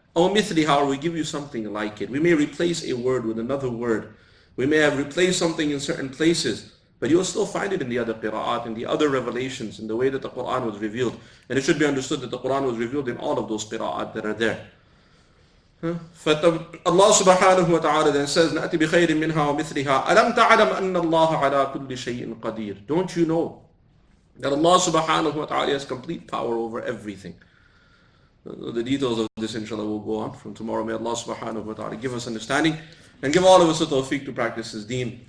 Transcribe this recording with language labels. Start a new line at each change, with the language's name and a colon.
English: Or mithliha, or we give you something like it. We may replace a word with another word. We may have replaced something in certain places, but you'll still find it in the other qira'at, in the other revelations, in the way that the Quran was revealed. And it should be understood that the Quran was revealed in all of those qira'at that are there.
Arabic: Allah subhanahu wa ta'ala
English: then says,
Arabic: نَأْتِ بِخَيْرٍ مِّنْهَا وَمِثْلِهَا أَلَمْ تَعْلَمْ أَنَّ اللَّهَ عَلَى كُلِّ شَيْءٍ قَدِيرٌ.
English: Don't you know that Allah subhanahu wa ta'ala has complete power over everything? The details of this inshallah will go on from tomorrow. May Allah subhanahu wa ta'ala give us understanding and give all of us the tawfiq to practice His deen.